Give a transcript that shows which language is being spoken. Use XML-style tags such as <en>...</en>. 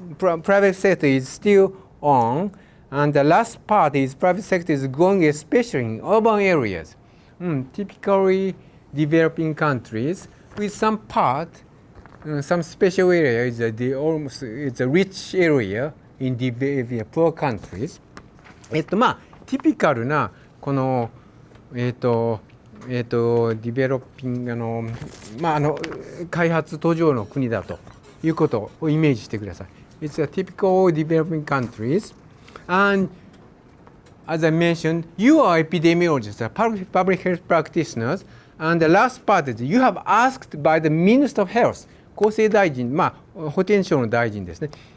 <en>Private sector is still on, and the last part is private sector is growing, especially in urban areas, typically developing countries, with some part some special area is it's a rich area in poor countries.</en> <ja>まあティピカルなこのディベロッピングまあ開発途上の国だということをイメージしてください。</ja> <en>It's a typical developing countries, and as I mentioned, you are epidemiologists, public health practitioners, and the last part is you have asked by the Minister of Health,</en> <ja>厚生大臣、まあ保健省の大臣ですね。</ja>